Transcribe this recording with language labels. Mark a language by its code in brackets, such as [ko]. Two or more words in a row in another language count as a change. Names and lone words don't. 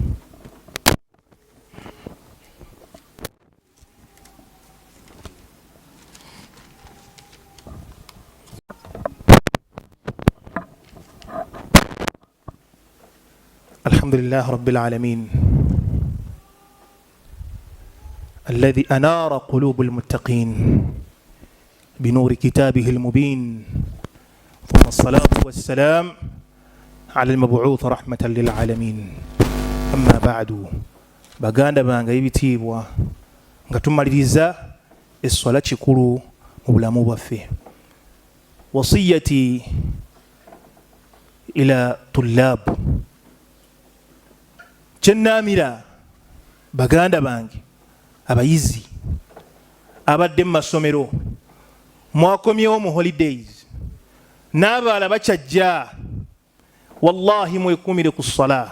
[ar] الحمد لله رب العالمين الذي أنار قلوب المتقين بنور كتابه المبين، ثم الصلاة والسلام على المبعوث رحمة للعالمين. أما بعد، [lg] baganda bange ebitiibwa nga tumaliriza essola kikulu mu bulamu bwaffe. [ar] وصيتي إلى الطلاب, [lg] kyennaamira baganda bange abayizi abadde mu masomero, mwakomyewo mu holidays, n'abaala bakyajja, wallahi mwekumire ku ssala.